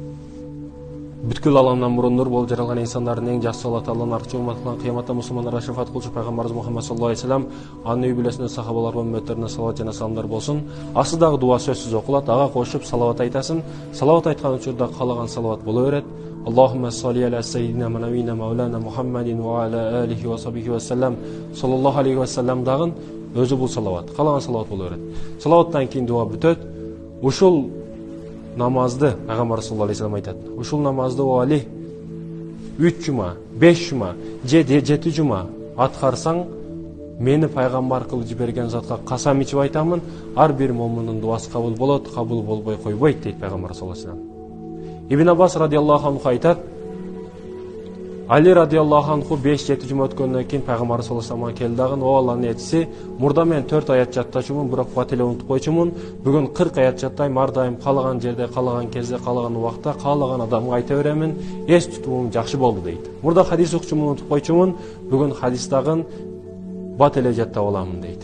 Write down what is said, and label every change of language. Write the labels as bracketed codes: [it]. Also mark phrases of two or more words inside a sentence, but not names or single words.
[ky] Бүткүл аламдан мурун нур болуп жаралган инсандардын эң жакшы Аллах Тааланын аркы урматталган кыяматта мусулмандарга шафаат кылчу пайгамбарыбыз Мухаммад [ar] صلى الله عليه وسلم [ky] анын үй бүлөсүнө, сахабаларга, үммөттөрүнө салават жана саламдар болсун. Астыдагы дуа сөзсүз окулат, ага кошуп салават айтасың. Салават айткан учурда каалаган салават боло берет. [ar] اللهم صل على سيدنا نبينا مولانا محمد وعلى آله وصحبه وسلم صلى الله عليه وسلم [ky] дагын өзү бул салават. Каалаган салават боло берет. Салаваттан кийин дуа бүтөт. Ушул намазды пайгамбар [ar] صلى الله عليه وسلم [ky] айтат. Ушул намазды о Али 3 жума, 5 жума, 7 жума аткарсаң, мени пайгамбар кылып жиберген затка касам ичип айтамын, ар бир момундун дуасы кабыл болот, кабыл болбой койбойт дейт пайгамбар [ar] صلى الله عليه وسلم. [ky] Ибн Аббас [ar] رضي الله عنه [ky] айтат. Али [ar] رضي الله عنه [ky] 5-7 жума өткөндөн кийин пайгамбар [ar] صلى الله عليه وسلم [ky] келди дагы: "О Алланын элчиси, мурда мен 4 аят жаттачумун, бирок бат эле унутуп койчумун. Бүгүн 40 аят жаттайм, ар дайым каалаган жерде, каалаган кезде, каалаган убакта, каалаган адамга айта беремин. Эс тутумум жакшы болду" дейт. Мурда хадис окучумун, унутуп койчумун, бүгүн хадис дагы бат эле жаттап аламын дейт.